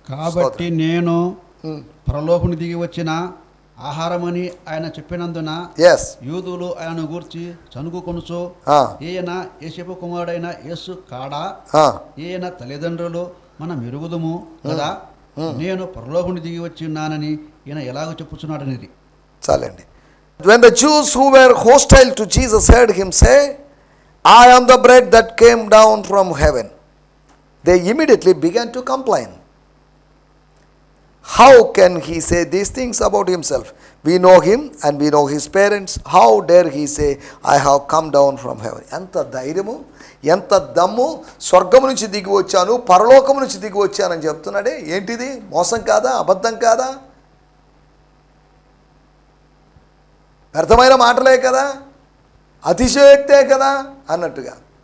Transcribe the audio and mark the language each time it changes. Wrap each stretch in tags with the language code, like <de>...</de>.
<te>కాబట్టి నేను పరలోకమును దిగి వచ్చిన ఆహారమని ఆయన చెప్పినందున యూదులు ఆయన గూర్చి చనుగుకొనుచు, ఈయన యేసేపు కుమారుడైన యేసు కాడా, ఈయన తల్లిదండ్రులు మనం ఎరుగుదుము కదా, నేను పరలోకమును దిగి వచ్చి ఉన్నానని ఈయన ఎలాగో చెప్పుచున్నాడనేది. చాలండి.</te> <en>When the Jews who were hostile to Jesus heard him say, I am the bread that came down from heaven, they immediately began to complain. How can he say these things about himself? We know him and we know his parents. How dare he say, I have come down from heaven?</en> <te>ఎంత ధైర్యము, ఎంత దమ్ము! స్వర్గము నుంచి దిగి వచ్చాను, పరలోకము నుంచి దిగి వచ్చానని చెప్తున్నాడే. ఏంటిది? మోసం కాదా? అబద్ధం కాదా? వ్యర్థమైన మాటలే కదా, అతిశయోక్తే కదా అన్నట్టుగా.</te>